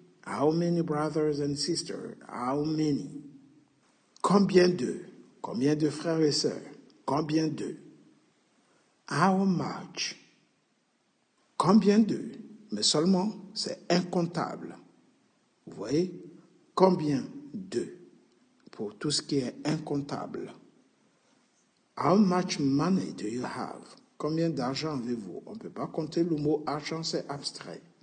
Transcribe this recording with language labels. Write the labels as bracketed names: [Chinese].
[English] How many brothers and sisters? How many? [French] Combien de? Combien de frères et sœurs? Combien de? [English] How much? [French] Combien de? Mais seulement, c'est incontable. Vous voyez? Combien de? Pour tout ce qui est incontable. [English] How much money do you have? [French] Combien d'argent avez-vous? On ne peut pas compter le mot argent, c'est abstrait.